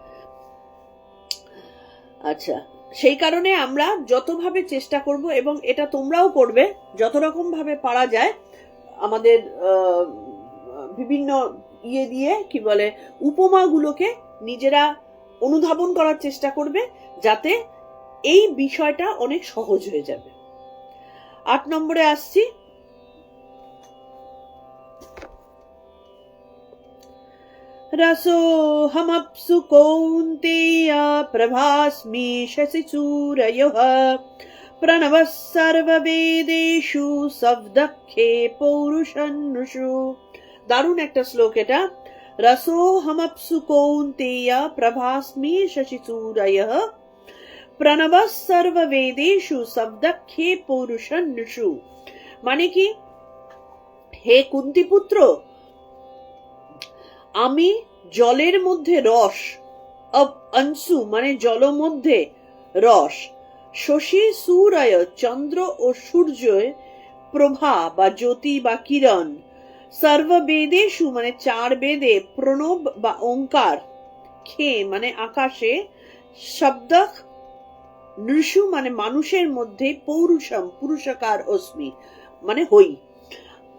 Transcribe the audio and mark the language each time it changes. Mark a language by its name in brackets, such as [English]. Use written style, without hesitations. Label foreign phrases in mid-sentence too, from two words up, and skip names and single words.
[Bangla] আচ্ছা, সেই কারণে আমরা যতভাবে চেষ্টা করব, এবং এটা তোমরাও করবে, যত রকম ভাবে পারা যায় আমাদের বিভিন্ন দিয়ে কি বলে উপমাগুলোকে নিজেরা অনুধাবন করার চেষ্টা করবে, যাতে এই বিষয়টা অনেক সহজ হয়ে যাবে। 8 নম্বরে আসছি। [Sanskrit] रसोऽहमप्सु कौन्तेय प्रभास्मि शशिसूरयः प्रणवः सर्ववेदेषु शब्दखे पौरुषन्नुषु। [Bangla] দারুণ একটা শ্লোক এটা। [Sanskrit] रसोऽहमप्सु कौन्तेय प्रभास्मि शशिसूरयः प्रणवः सर्ववेदेषु शब्दखे पौरुषन्नुषु। [Bangla] মানে কি, হে কুন্তিপুত্র, আমি জলের মধ্যে রস, অংশু মানে জল মধ্যে রস, শশী সূরয় চন্দ্র ও সূর্য প্রভা বা জ্যোতি বা কিরণ, সর্ববেদেষু মানে 4 বেদে, প্রণব বা ওঙ্কার, খে মানে আকাশে, শব্দ নৃষু মানে মানুষের মধ্যে, পৌরুষম পুরুষকার অস্মি মানে হই।